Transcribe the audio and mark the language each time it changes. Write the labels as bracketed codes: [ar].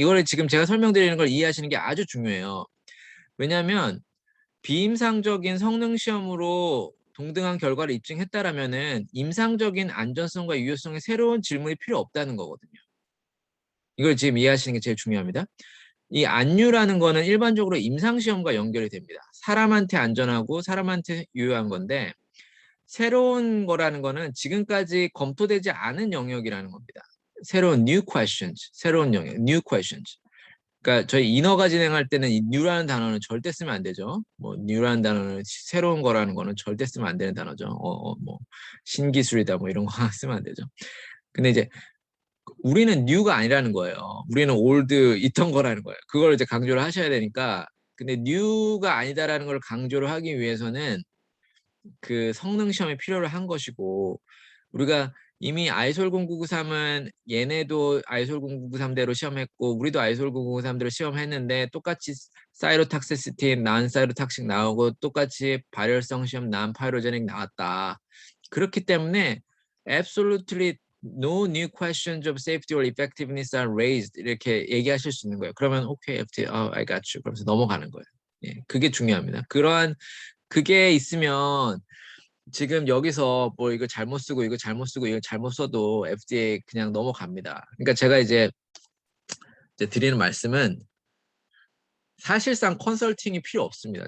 [ko] 이거를 지금 제가 설명드리는 걸 이해하시는 게 아주 중요해요. 왜냐하면 비임상적인 성능 시험으로 동등한 결과를 입증했다라면은 임상적인 안전성과 유효성의 새로운 질문이 필요 없다는 거거든요. 이걸 지금 이해하시는 게 제일 중요합니다. 이 안유라는 거는 일반적으로 임상시험과 연결이 됩니다. 사람한테 안전하고 사람한테 유효한 건데 새로운 거라는 거는 지금까지 검토되지 않은 영역이라는 겁니다. 새로운 [en] new questions, [ko] 새로운 영역, new questions. 그러니까 저희 인허가 진행할 때는 이 new라는 단어는 절대 쓰면 안 되죠. 뭐 new라는 단어는 새로운 거라는 거는 절대 쓰면 안 되는 단어죠. 뭐 신기술이다 뭐 이런 거 쓰면 안 되죠. 근데 이제 우리는 new가 아니라는 거예요. 우리는 old 있던 거라는 거예요. 그걸 이제 강조를 하셔야 되니까. 근데 new가 아니다라는 걸 강조를 하기 위해서는 그 성능 시험이 필요로 한 것이고, 우리가 이미 아이솔 0993은 얘네도 아이솔 0993대로 시험했고 우리도 아이솔 0993대로 시험했는데 똑같이 사이로탁시시티, 난 사이로탁식 나오고 똑같이 발열성 시험 난 파이로제닉 나왔다. 그렇기 때문에 [en] absolutely no new questions of safety or effectiveness are raised [ko] 이렇게 얘기하실 수 있는 거예요. 그러면 [en] okay, FDA, I got you. [ko] 그러면서 넘어가는 거예요. 예, 그게 중요합니다. 그러한 그게 있으면 지금 여기서 뭐 이거 잘못 쓰고 이거 잘못 쓰고 이거 잘못 써도 FDA 그냥 넘어갑니다. 그러니까 제가 이제 드리는 말씀은 사실상 컨설팅이 필요 없습니다.